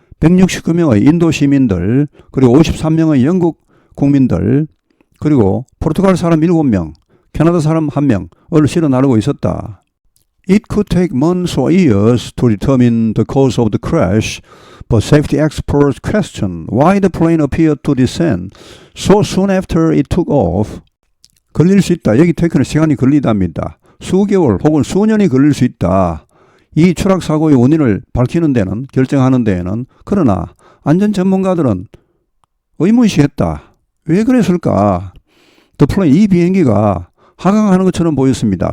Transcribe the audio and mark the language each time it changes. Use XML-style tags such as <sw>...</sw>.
<ko>169명의 인도 시민들, 그리고 53명의 영국 국민들, 그리고 포르투갈 사람 7명, 캐나다 사람 1명을 실어 나르고 있었다.</ko> <en>It could take months or years to determine the cause of the crash, But safety experts question why the plane appeared to descend so soon after it took off.</en> <ko>걸릴 수 있다. 여기 테크는 시간이 걸리답니다. 수개월 혹은 수년이 걸릴 수 있다. 이 추락사고의 원인을 밝히는 데는, 결정하는 데에는. 그러나 안전 전문가들은 의문시했다. 왜 그랬을까?</ko> <en>The plane,</en> <ko>이 비행기가 하강하는 것처럼 보였습니다.</ko>